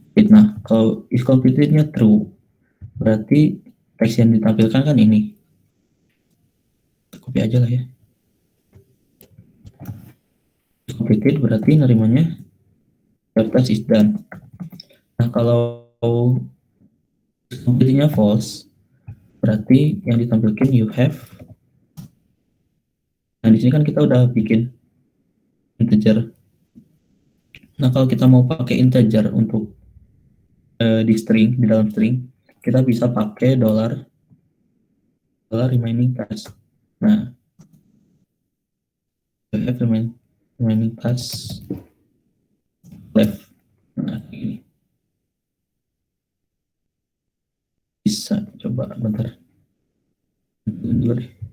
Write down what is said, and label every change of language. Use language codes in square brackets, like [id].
[id] Nah, kalau is completed-nya true, berarti teks yang ditampilkan kan ini. Copy aja lah ya. [en] Completed [id] berarti nerimanya [en] your task is done. [id] Nah, kalau completednya false, berarti yang ditampilkan [en] you have. [id] Nah, di sini kan kita udah bikin integer. Nah, kalau kita mau pakai integer untuk di string, di dalam string, kita bisa pakai dollar remaining task. [en] Nah, you have remaining task left. [id] Nah, ini bisa coba bentar dulu deh.